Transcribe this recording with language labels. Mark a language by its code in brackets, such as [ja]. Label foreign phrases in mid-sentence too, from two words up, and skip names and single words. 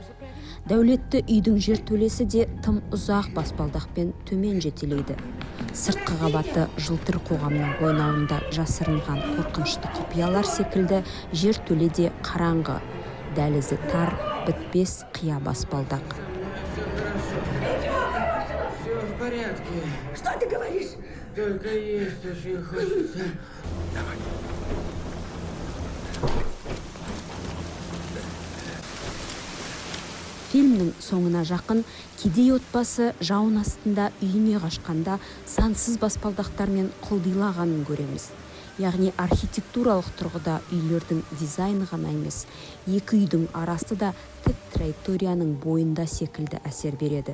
[kk] Дәулетті үйдің жер төлесі де тым ұзақ баспалдақпен төмен жетелейді. Сыртқы қабаты жылтыр қоғамның қойнауында жасырынған қорқынышты құпиялар секілді жер төледе қараңғы, дәлізі тар, бітпес қия баспалдақ. [ru] Все в порядке. Что ты говоришь? Только есть очень хочется. Давай. [kk] Фильмнің соңына жақын кедей отбасы жауын астында үйіне қашқанда сансыз баспалдақтармен құлдилағанын көреміз. Яғни архитектуралық тұрғыда үйлердің дизайны ғана емес, екі үйдің арасы да тік траекторияның бойында секілді әсер береді.